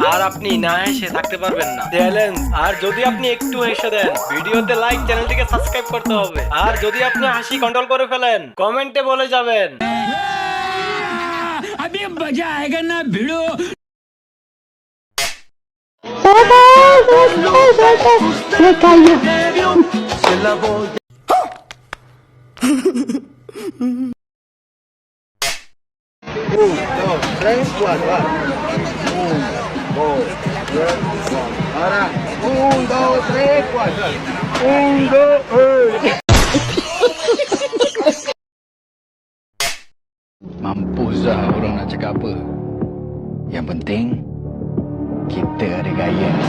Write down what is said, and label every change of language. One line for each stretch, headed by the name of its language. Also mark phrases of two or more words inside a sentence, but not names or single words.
Bangla: আর আপনি না হেসে থাকতে পারবেন না। চ্যালেঞ্জ। আর যদি আপনি একটু হেসে দেন, ভিডিওতে লাইক, চ্যানেলটিকে সাবস্ক্রাইব করতে হবে। আর যদি আপনি হাসি কন্ট্রোল করে ফেলেন, কমেন্টে বলে যাবেন।
Hindi: अभी मजा आएगा ना भिड़ो।
Spanish: Me cayó. Dos, tres, cuatro. Va. Dos, tres, cuatro. Ahora, dos, tres, cuatro. Dos.
Malay: Mampus lah orang nak cakap apa. Yang penting kita ada gaya.